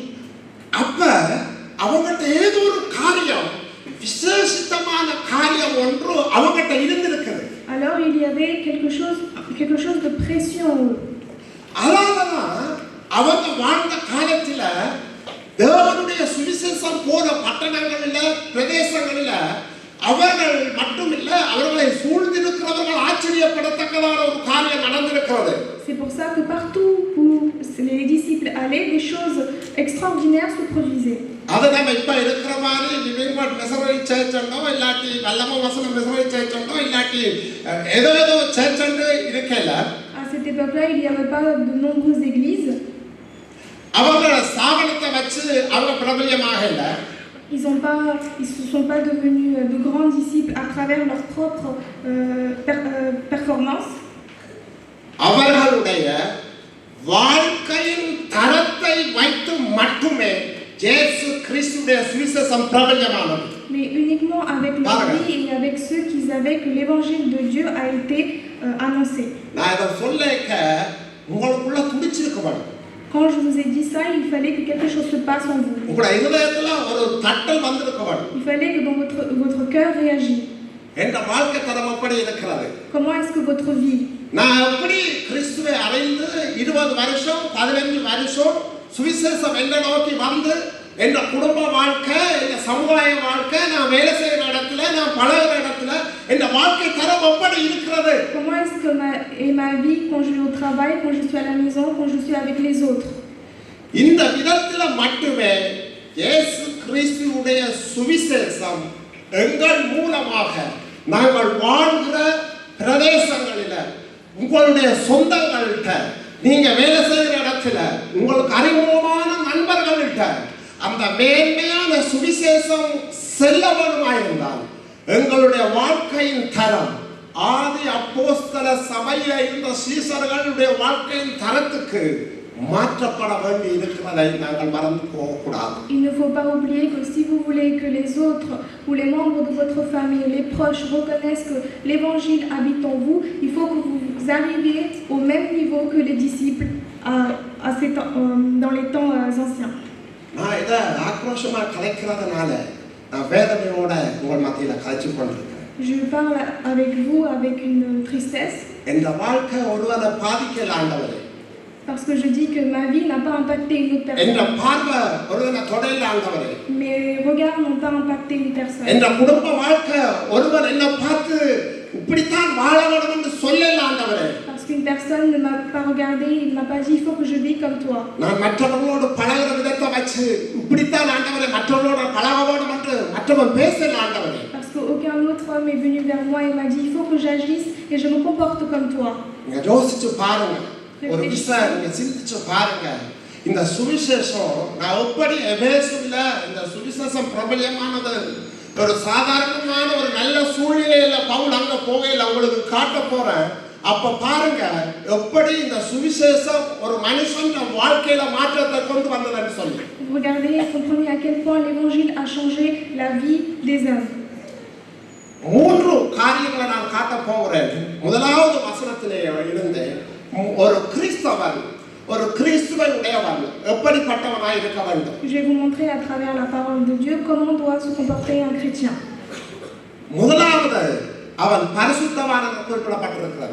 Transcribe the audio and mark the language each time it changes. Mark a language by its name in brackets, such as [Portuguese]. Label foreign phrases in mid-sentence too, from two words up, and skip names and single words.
[Tamil] அப்ப அவங்கட்ட ஏதோ ஒரு காரியம் விசேஷமான காரியம் ஒன்று அவங்கட்ட இருந்திருக்குது. [French] Alors il y avait quelque chose de précieux en eux. [Tamil] அதனாலதான் அவங்க வாழ்ந்த காலத்துல தேவனுடைய சுவிசேஷம் போன பட்டணங்களில பிரதேசங்களில அவர்கள் மட்டுமில்ல அவர்களை சூழ்ந்திருக்கிறவர்கள் ஆச்சரியப்படத்தக்கதான ஒரு காரியம் நடந்திருக்கிறது. [French] C'est pour ça que partout où les disciples allaient, des choses extraordinaires se produisaient. [Tamil] அது நம்ம இப்ப இருக்கிற மாதிரி லிவிங் காட் மிஷனரி சர்ச் அண்டோ இல்லாட்டி வல்லம வசனம் மிஷனரி சர்ச் அண்டோ இல்லாட்டி ஏதோ சர்ச் அண்டு இருக்கல. [French] À cette époque-là, il n'y avait pas de nombreuses églises. [Tamil] அவங்கள ஸ்தாபனத்தை வச்சு அவங்க பிரபல்யமாக இல்ல. [French] Ils se sont pas devenus de grands disciples à travers leur propre performance. [Tamil] அவர்களுடைய வாழ்க்கையின் தரத்தை வைத்து மட்டுமே இயேசு கிறிஸ்துவின் சுவிசேஷம் பிரபல்யமானது. [French] Mais uniquement avec leur vie et avec ceux qui savaient que l'évangile de Dieu a été annoncé. [Tamil] நான் இத சொல்லக்க உங்களுக்குள்ள துடிச்சிருக்க வேண்டும். [French] Quand je vous ai dit ça, il fallait que quelque chose se passe en vous. [Tamil] உங்களுடைய இதயத்துல ஒரு தட்டல் வந்திருக்க வேண்டும். [French] Il fallait que dans votre cœur réagisse. [Tamil] என்ற வாழ்க்கை தரம் அப்படி இருக்கிறது. [French] Comment est-ce que votre vie? [Tamil] நான் எப்படி கிறிஸ்துவை அறிந்து 20 வருஷம் 15 வருஷம் சுவிசேஷம் என்ன நோக்கி வந்து என்ற குடும்ப வாழ்க்கை என்ற சமுதாய வாழ்க்கை நான் வேலை செய்கிற இடத்துல நான் பழகிற இடத்துல என்ற வாழ்க்கை தரம் எப்படி இருக்கிறது? [French] Comment est-ce que ma vie quand je vais au travail, quand je suis à la maison, quand je suis avec les autres? [Tamil] இந்த விதத்துல மட்டுமே இயேசு கிறிஸ்துவுடைய சுவிசேஷம் எங்கள் மூலமாக நாங்கள் வாழ்கிற பிரதேசங்களில உங்களுடைய சொந்தங்கள்கிட்ட நீங்க வேலை செய்கிற இடத்துல உங்களுக்கு அறிமுகமான நண்பர்கள்கிட்ட அந்த மேன்மையான சுவிசேஷம் செல்ல வேண்டுமாயிருந்தால் எங்களுடைய வாழ்க்கையின் தரம் ஆதி அப்போஸ்தல சபையில இருந்த சீசர்களுடைய வாழ்க்கையின் தரத்துக்கு மாற்றப்பட வேண்டி இருக்கிறதை நாங்கள் மறந்து போகக்கூடாது. [French] Il ne faut pas oublier que si vous voulez que les autres ou les membres de votre famille, les proches reconnaissent que l'évangile habite en vous, il faut que vous arriviez au même niveau que les disciples dans les temps anciens. [Tamil] நான் இதை ஆக்ரோஷமா கலைக்கிறதுனால நான் வேதனையோட உங்கள் மத்தியில கலைச்சு கொண்டிருக்கிறேன். [French] Je parle avec vous avec une tristesse. [Tamil] என்ற வாழ்க்கை ஒருவரை பாதிக்கல ஆண்டவரே. [French] Parce que je dis que ma vie n'a pas impacté une autre personne. [Tamil] என்ற பார்வை ஒருவரை தொடல ஆண்டவரே. [French] Mes regards n'ont pas impacté une personne. [Tamil] என்ற குடும்ப வாழ்க்கை ஒருவர் என்ன பார்த்து இப்படித்தான் வாழ வேண்டும் என்று சொல்லல ஆண்டவரே. [French] Parce qu'une personne ne m'a pas regardé, il m'a pas dit il faut que je vis comme toi. [Tamil] நான் மற்றவர்களோடு பழகுற விதத்தை வச்சு இப்படித்தான் ஆண்டவரே மற்றவர்களோடு பழக வேண்டும் என்று மற்றவன் பேசல ஆண்டவரே. [French] Parce qu'aucun autre homme est venu vers moi et m'a dit il faut que j'agisse et je me comporte comme toi. [Tamil] நீங்க யோசிச்சு பாருங்க. ஒரு விஷயம் நீங்க சிந்திச்சு பாருங்க. இந்த சுவிசேஷம் நான் எப்படி எபேசுல இந்த சுவிசேஷம் பிரபல்யமானது ஒரு சாதாரணமான ஒரு நல்ல சூழ்நிலையில பவுல் அங்க போகையில உங்களுக்கு காட்ட போறேன். அப்ப பாருங்க எப்படி இந்த சுவிசேஷம் ஒரு மனுஷன் வாழ்க்கையில மாற்றத்தை கொண்டு வந்ததுன்னு சொல்லி. [French] Regardez et comprenez à quel point l'évangile a changé la vie des hommes. [Tamil] மூன்று காரியங்களை நான் காட்டப் போகிறேன். முதலாவது வசனத்திலே இருந்து ஒரு கிறிஸ்தவன் ஒரு கிறிஸ்துவை உடையவன் எப்படிப்பட்டவனாய் இருக்க வேண்டும். [French] Je vais vous montrer à travers la parole de Dieu comment doit se comporter un chrétien. [Tamil] முதலாவது அவன் பரிசுத்தவான் என்று குறிப்பிடப்பட்டிருக்கிறது.